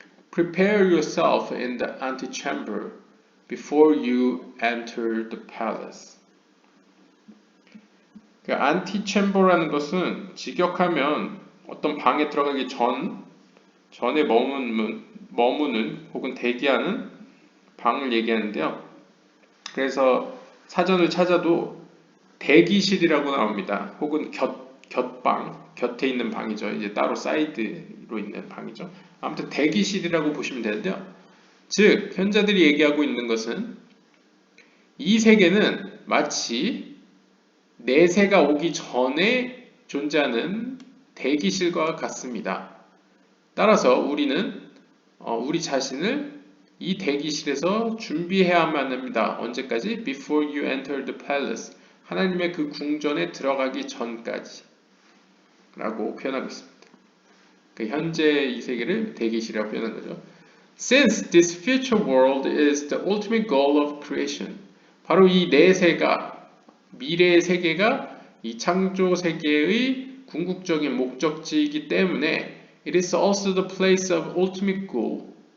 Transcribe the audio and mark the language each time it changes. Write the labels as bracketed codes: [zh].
[en] Prepare yourself in the antechamber before you enter the palace. [ko] 그 antechamber라는 것은 직역하면 어떤 방에 들어가기 전에 머무는 혹은 대기하는 방을 얘기하는데요. 그래서 사전을 찾아도 대기실이라고 나옵니다. 혹은 곁방, 곁에 있는 방이죠. 이제 따로 사이드로 있는 방이죠. 아무튼 대기실이라고 보시면 되는데요. 즉, 현자들이 얘기하고 있는 것은 이 세계는 마치 내세가 오기 전에 존재하는 대기실과 같습니다. 따라서 우리는 우리 자신을 이 대기실에서 준비해야만 합니다. 언제까지? [en] Before you enter the palace. [ko] 하나님의 그 궁전에 들어가기 전까지 라고 표현하고 있습니다. 그 현재 이 세계를 대기실이라고 표현한 거죠. [en] Since this future world is the ultimate goal of creation. [ko] 바로 이 내세가, 미래의 세계가 이 창조 세계의 궁극적인 목적지이기 때문에 [en] it is also the place of ultimate goal.